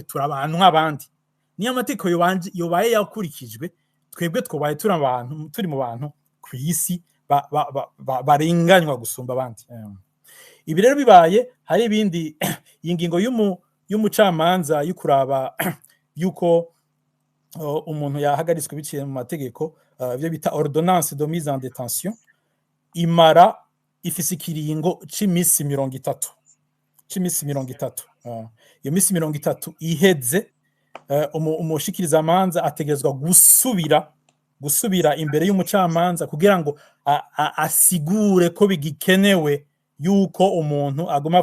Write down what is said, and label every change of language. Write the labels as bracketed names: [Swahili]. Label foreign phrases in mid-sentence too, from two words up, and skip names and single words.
[Rundi] turi abantu nk'abandi niyo amategeko yobaye yakurikijwe twebwe twobaye turi mu bantu ku isi barenganywa gusumba abandi ibi rero bibaye hari ibindi ingingo y'umucamanza y'ukuraba yuko umuntu yahagaritswe biciye mu mategeko byo bita [French] ordonnance de mise en détention [Rundi] imara ifise ikiringo c'imisi 30 iyo misi 30 iheze umushikiriza amanza ategerezwa gusubira imbere y'umucamanza kugira ngo asigure ko bigikenewe yuko umuntu aguma